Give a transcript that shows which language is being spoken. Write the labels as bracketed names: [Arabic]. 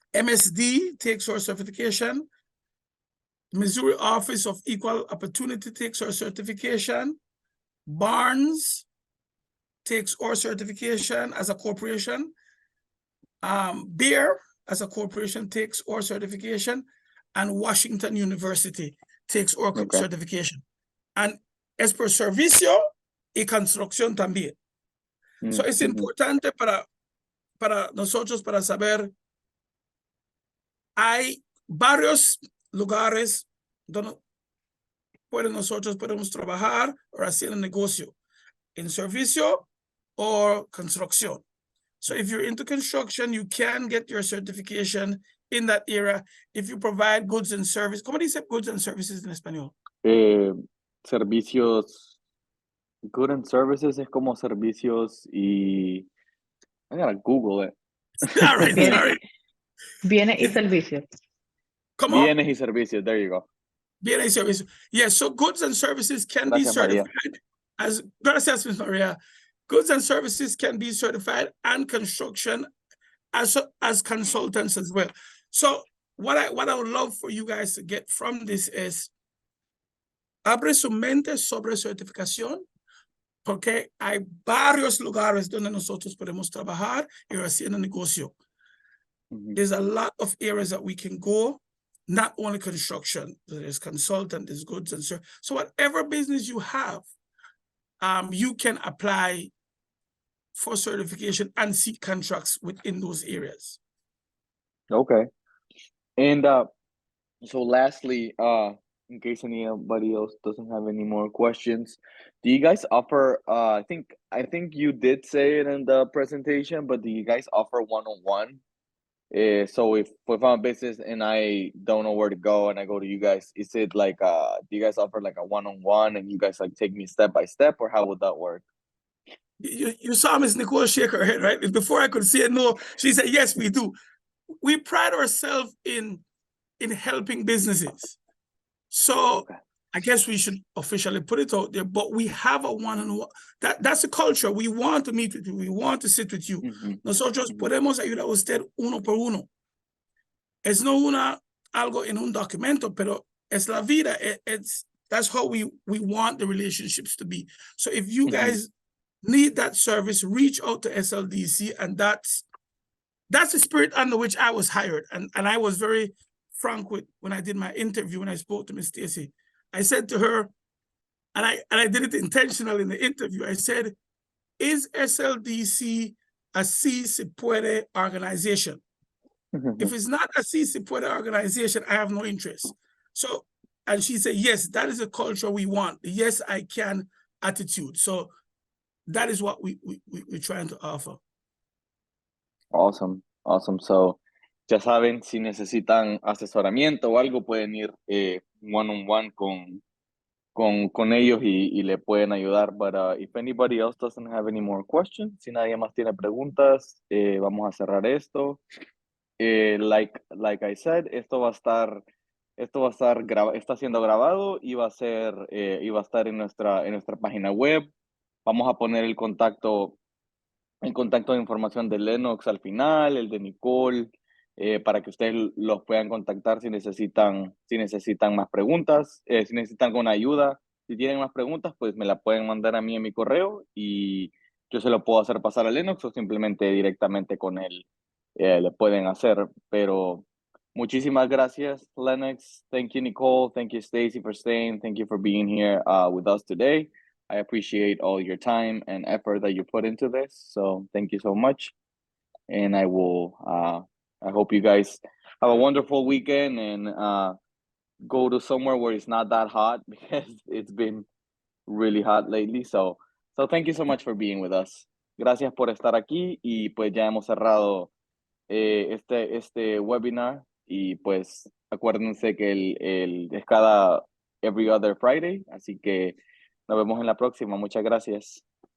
[English] MSD takes our certification. Missouri Office of Equal Opportunity takes our certification. Barnes takes our certification as a corporation. Beer as a corporation takes our certification. And Washington University takes our certification. [Spanish] And es por servicio y construcción también. So es importante para nosotros para saber, hay varios lugares donde nosotros podemos trabajar o hacer un negocio en servicio [English] or construction. So if you're into construction, you can get your certification in that area if you provide goods and services. ¿Cómo dice goods and services en español? Servicios, goods and services [Spanish] es como servicios y... [English] I gotta Google it. All right, sorry. [Spanish] Bienes y servicios. ¿Cómo? Bienes y servicios, [English] there you go. [Spanish] Bienes y servicios. [English] Yes, so goods and services can be certified as, [Spanish] gracias, [English] Ms. Maria. Goods and services can be certified and construction as consultants as well. So what I would love for you guys to get from this is, [Spanish] abre su mente sobre certificación, porque hay varios lugares donde nosotros podemos trabajar y hacer un negocio. [English] There's a lot of areas that we can go, not only construction, there's consultant, there's goods and services. So whatever business you have, you can apply for certification and seek contracts within those areas. Okay. And so lastly, in case anybody else doesn't have any more questions, do you guys offer, I think you did say it in the presentation, but do you guys offer one-on-one? So if I'm a business and I don't know where to go and I go to you guys, is it like, do you guys offer like a one-on-one and you guys like take me step by step, or how would that work? You saw Miss Nicole shake her head, right? Before I could say no, she said, yes, we do. We pride ourselves in helping businesses. So Okay. I guess we should officially put it out there, but we have a one-on-one. That's a culture. We want to meet with you. We want to sit with you. [Spanish] Nosotros podemos ayudar a usted uno por uno. Es no algo en un documento, pero es la vida. [English] That's how we want the relationships to be. So if you guys need that service, reach out to SLDC, and that's the spirit under which I was hired. And I was very frank when I did my interview, when I spoke to Ms. Stacy. I said to her, and I did it intentionally in the interview, I said, is SLDC a Si Se Puede organization? If it's not a Si Se Puede organization, I have no interest. So, and she said, yes, that is a culture we want. The yes, I can attitude. So that is what we're trying to offer. Awesome. [Spanish] So, ya saben, si necesitan asesoramiento o algo, pueden ir one-on-one con ellos y le pueden ayudar. [English] But if anybody else doesn't have any more questions, [Spanish] si nadie más tiene preguntas, vamos a cerrar esto. [English] Like I said, [Spanish] está siendo grabado y va a estar en nuestra página web. Vamos a poner el contacto de información de Lennox al final, el de Nicole, para que ustedes los puedan contactar si necesitan más preguntas, si necesitan alguna ayuda. Si tienen más preguntas, pues me la pueden mandar a mí en mi correo y yo se lo puedo hacer pasar a Lennox, o simplemente directamente con él le pueden hacer. Pero muchísimas gracias, Lennox. [English] Thank you, Nicole. Thank you, Stacy, for staying. Thank you for being here with us today. I appreciate all your time and effort that you put into this. So thank you so much. And I hope you guys have a wonderful weekend and go to somewhere where it's not that hot, because it's been really hot lately. So thank you so much for being with us. [Spanish] Gracias por estar aquí, y pues ya hemos cerrado este webinar, y pues acuérdense que es [English] every other Friday, [Spanish] así que nos vemos en la próxima. Muchas gracias.